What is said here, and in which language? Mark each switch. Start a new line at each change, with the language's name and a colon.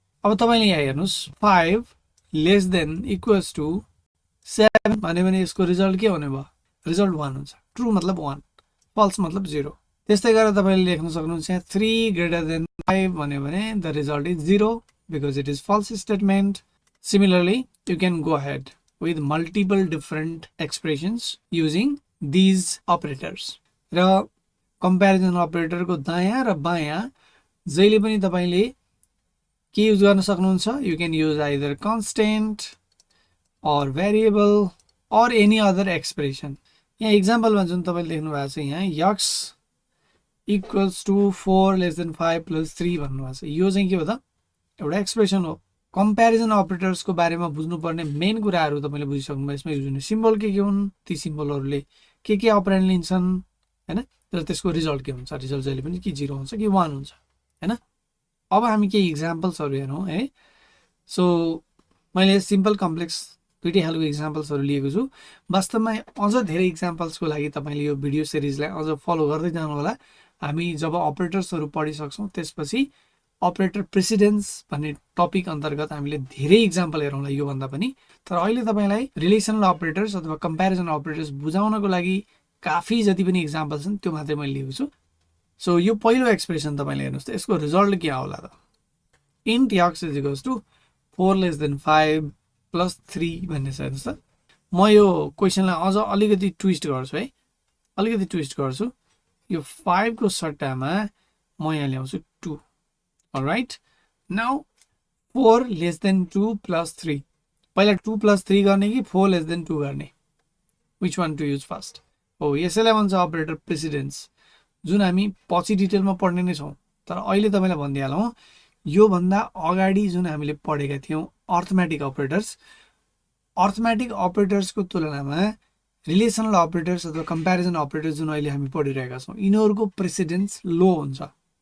Nepali: अब तपाईले यहाँ हेर्नुस् 5 लेस देन इक्वल्स टु 7 भन्यो भने यसको रिजल्ट के हुने भयो? रिजल्ट 1 हुन्छ। ट्रु मतलब 1, फल्स मतलब 0। त्यस्तै गरेर तपाईले लेख्न सक्नुहुन्छ 3 ग्रेटर देन 5 भन्यो भने the result is 0
English: because it is false statement. Similarly, you can go ahead with multiple different expressions using these operators.
Nepali: र comparison operator को दायाँ र बायाँ जहिले पनि तपाईले के युज गर्न सक्नुहुन्छ?
English: You can use either constant or variable or any other expression.
Nepali: यहाँ एक्जाम्पलमा जुन तपाईले लेख्नु भएको छ यहाँ
English: x equals to 4 less than 5 plus 3
Nepali: भन्नु भएको छ। यो चाहिँ के हो त? एउटा एक्सप्रेसन हो। कम्प्यारिजन अपरेटर्सको बारेमा बुझ्नुपर्ने मेन कुराहरू तपाईले बुझिसक्नुभयो। यसमा युज हुने सिम्बल के हुन्, ती सिम्बलहरूले के अपरेन्ड लिन्छन् हैन, र त्यसको रिजल्ट के हुन्छ? रिजल्ट जहिले पनि कि 0 हुन्छ कि 1 हुन्छ हैन। अब हामी केही एक्जाम्पल्सहरु हेरौं है। सो मैले सिम्पल कम्प्लेक्स दुईटै खालको एक्जाम्पल्सहरु लिएको छु। वास्तवमा अझ धेरै एक्जाम्पल्सको लागि तपाईले यो भिडियो सिरिजलाई अझ फलो गर्दै जानु होला। हामी जब अपरेटर्सहरु पढिसक्छौं त्यसपछि अपरेटर प्रेसिडेन्स भन्ने टपिक अन्तर्गत हामीले धेरै एक्जाम्पल हेरौँला यो भन्दा पनि। तर अहिले तपाईलाई रिलेसनल अपरेटर्स अथवा कम्प्यारिजन अपरेटर्स बुझाउनको लागि काफी जति पनि एक्जाम्पल छन् त्यो मात्रै मैले लिएको छु। सो यो पहिलो एक्सप्रेसन तपाईले हेर्नुस् त यसको रिजल्ट के आउला त?
English: int x is equals to 4 less than 5 plus 3
Nepali: भन्ने छ। हेर्नुस् त म यो क्वेशनलाई अझ अलिकति ट्विस्ट गर्छु है, अलिकति ट्विस्ट गर्छु। यो 5 को सट्टामा म यहाँ ल्याउँछु 2।
English: Alright, now 4 less than 2 plus 3.
Nepali: पहिला
English: 2 plus 3
Nepali: गर्ने कि
English: 4 less than 2
Nepali: गर्ने?
English: Which one to use first?
Nepali: हो, यसैलाई भन्छ अपरेटर प्रेसिडेन्स, जुन हामी पछि डिटेलमा पढ्ने नै छौं। तर अहिले तपाईलाई भन्दिहालौं, यो भन्दा अगाडि जुन हामीले पढेका थियौं अर्थमेटिक अपरेटर्स, अर्थमेटिक अपरेटर्सको तुलनामा रिलेसनल अपरेटर्स अथवा कम्प्यारिजन अपरेटर्स जुन अहिले हामी पढिरहेका छौं यिनीहरुको प्रेसिडेन्स लो हुन्छ।